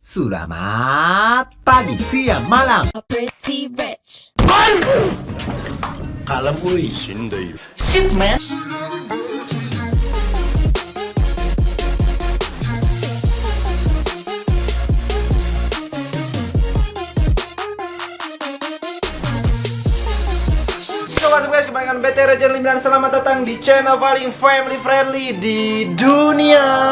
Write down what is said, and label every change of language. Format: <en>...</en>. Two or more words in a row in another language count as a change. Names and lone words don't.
<id>Selamat pagi, siang, malam.</id> <en>Pretty rich.</en> <id>Kalem uy.</id> <ja>死んでいる</ja> <en>Shit man.</en> <id>Halo guys, kembali dengan BT Legend 5 dan selamat datang di channel paling</id> <en>family friendly</en> <id>di dunia.</id>